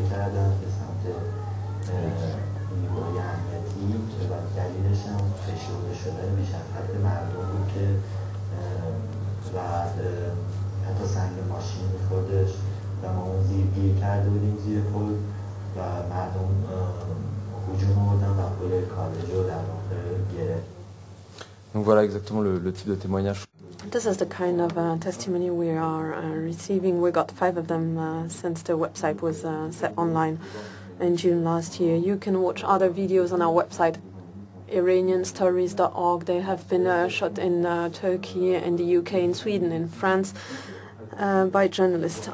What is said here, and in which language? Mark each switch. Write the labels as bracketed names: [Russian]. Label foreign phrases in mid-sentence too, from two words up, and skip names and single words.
[Persian] کردن به سمت نیروهای امنیتی و دلیلش هم فشرده شدن بیش از حد مردم بود که و حتی سنگ ماشین می‌خوردش و ما اون گیر کرده بودیم زیر پل و مردم هجوم آوردن و پل کالج رو در واقع گرفت. [French] Donc voilà exactement le type de témoignage. [English] This is the kind of testimony we are receiving. We got 5 of them since the website was set online in June last year. You can watch other videos on our website, Iranianstories.org. They have been shot in Turkey, in the UK, in Sweden, in France, by journalists.